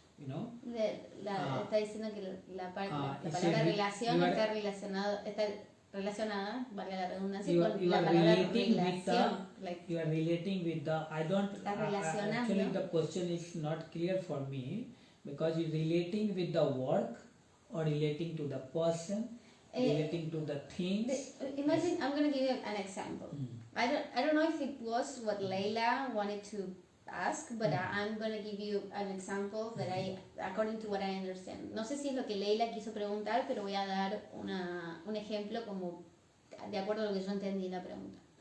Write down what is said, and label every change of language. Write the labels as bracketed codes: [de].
[es] Está diciendo que la palabra relación está relacionada, valga la redundancia, con la palabra relación. [en] You are relating with the actually the question is not clear for me, because you're relating with the work or relating to the person, relating to the things. Imagine, I'm going to give you an example. I don't know if it was what Leila wanted to ask, but I'm going to give you an example that according to what I understand. [es] No sé si es lo que Leila quiso preguntar, pero voy a dar un ejemplo como de acuerdo a lo que yo entendí la pregunta.